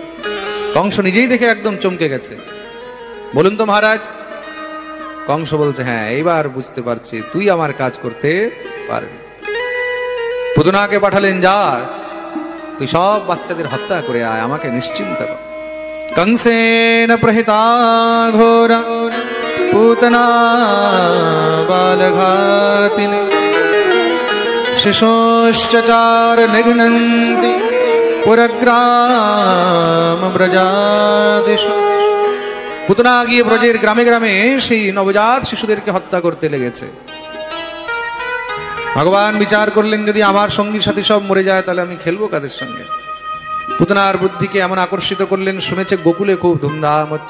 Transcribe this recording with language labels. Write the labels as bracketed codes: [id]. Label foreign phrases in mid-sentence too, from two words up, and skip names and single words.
[bn] কংস নিজেই দেখে একদম চমকে গেছে। বলুন তো মহারাজ। কংস বলছে, হ্যাঁ এইবার বুঝতে পারছি তুই আমার কাজ করতে পারবি। পুতনাকে পাঠালেন, যা তুই সব বাচ্চাদের হত্যা করে আয়, আমাকে নিশ্চিন্ত কর। [sa] कंसेन प्रहिता घोरा पूतना बालघातिनी शिशोश्चचार निघ्नन्ति पुरग्राम ब्रजादिषु। [bn] পুতনা গিয়ে ব্রজের গ্রামে গ্রামে সেই নবজাত শিশুদেরকে হত্যা করতে লেগেছে। ভগবান বিচার করলেন, যদি আমার সঙ্গী সাথী সব মরে যায় তাহলে আমি খেলবো কাদের সঙ্গে? পুতনার বুদ্ধিকে এমন আকর্ষিত করলেন, শুনেছে গোকুলে খুব ধুমধাম হচ্ছে।